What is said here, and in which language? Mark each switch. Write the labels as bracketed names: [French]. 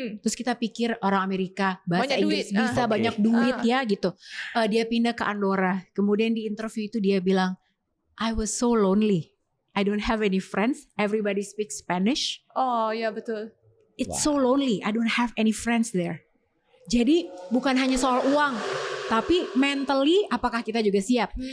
[Indonesian] Terus kita pikir orang Amerika bahasa Banyak Inggris duit, bisa, banyak duit ya gitu. Dia pindah ke Andorra. Kemudian di interview itu dia bilang, [English] I was so lonely. I don't have any friends. Everybody speaks Spanish. [Indonesian] Oh ya betul. [English] It's so lonely. I don't have any friends there. [Indonesian] Jadi bukan hanya soal uang, tapi mentally apakah kita juga siap?